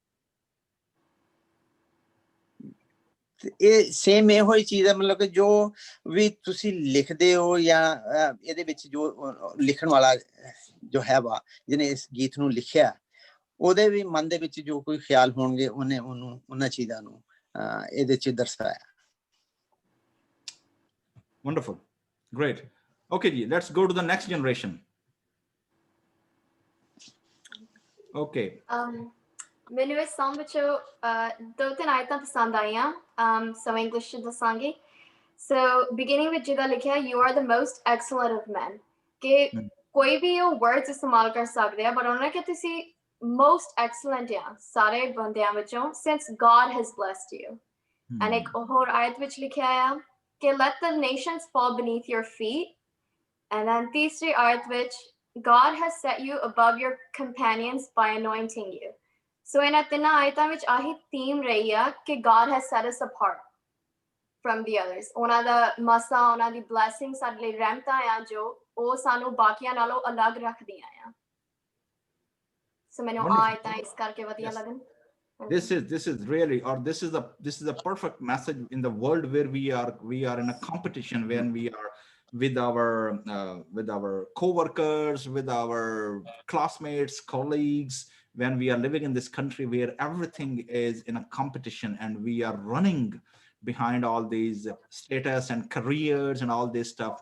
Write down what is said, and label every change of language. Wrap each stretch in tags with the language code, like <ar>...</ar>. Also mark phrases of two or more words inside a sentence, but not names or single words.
<pa>ਇਹ ਸੇਮ ਇਹੋ ਹੀ ਚੀਜ਼ ਹੈ, ਮਤਲਬ ਕਿ ਜੋ ਵੀ ਤੁਸੀਂ ਲਿਖਦੇ ਹੋ ਜਾਂ ਇਹਦੇ ਵਿੱਚ ਜੋ ਲਿਖਣ ਵਾਲਾ ਜੋ ਹੈ ਵਾ ਜਿਹਨੇ ਇਸ ਗੀਤ ਨੂੰ ਲਿਖਿਆ, ਉਹਦੇ ਵੀ ਮਨ ਦੇ ਵਿੱਚ ਜੋ ਕੋਈ ਖਿਆਲ ਹੋਣਗੇ ਉਹਨੇ ਉਹਨੂੰ ਉਹਨਾਂ ਚੀਜ਼ਾਂ ਨੂੰ ਇਹਦੇ ਚ ਦਰਸਾਇਆ।</pa> <en>Wonderful, great. Okay ji, let's go to the next generation. Okay.</en> <pa>ਮੈਨੂੰ ਇਸ song ਵਿੱਚੋਂ 2-3 ਆਇਤਾਂ ਪਸੰਦ ਆਈਆਂ, ਸੋ ਇੰਗਲਿਸ਼ ਚ ਦੱਸਾਂਗੀ।</pa> <en>so beginning</en> <pa>ਵਿੱਚ ਜਿਹਦਾ ਲਿਖਿਆ</pa> <en>you are the most excellent of men,</en> <pa>ਕਿ ਕੋਈ ਵੀ ਉਹ ਵਰਡਸ ਇਸਤੇਮਾਲ ਕਰ ਸਕਦੇ ਆ, ਪਰ ਉਹਨਾਂ ਨੇ ਕਿ ਤੁਸੀਂ</pa> <en>most excellent</en> <pa>ਆ ਸਾਰੇ ਬੰਦਿਆਂ ਵਿੱਚੋਂ,</pa> <en>since God has blessed you.</en> <pa>And ਇੱਕ ਹੋਰ ਆਇਤ ਵਿੱਚ ਲਿਖਿਆ ਆ ਕਿ</pa> <en>let the nations fall beneath your feet. And then</en> <pa>ਤੀਸਰੀ ਆਇਤ ਵਿੱਚ</pa> <en>God has set you above your companions by anointing you. So</en> <pa>ਇਹਨਾਂ ਤਿੰਨਾਂ ਆਇਤਾਂ ਵਿੱਚ ਆਹੀ</pa> <en>theme</en> <pa>ਰਹੀ ਆ ਕਿ</pa> <en>God has set us apart from the others.</en> <pa>ਉਹਨਾਂ ਦਾ ਮਸਾ, ਉਹਨਾਂ ਦੀ blessing ਸਾਡੇ ਲਈ ਰਹਿਮਤਾਂ ਆ ਜੋ ਉਹ ਸਾਨੂੰ ਬਾਕੀਆਂ ਨਾਲੋਂ ਅਲੱਗ ਰੱਖਦੀਆਂ ਆ। So ਮੈਨੂੰ ਆਇਤਾਂ ਇਸ ਕਰਕੇ ਵਧੀਆ ਲੱਗਣ।</pa> <en>This is really, or this is a perfect message in the world where we are in a competition, when we are with our co-workers, with our classmates, colleagues, when we are living in this country where everything is in a competition and we are running behind all these status and careers and all this stuff.</en>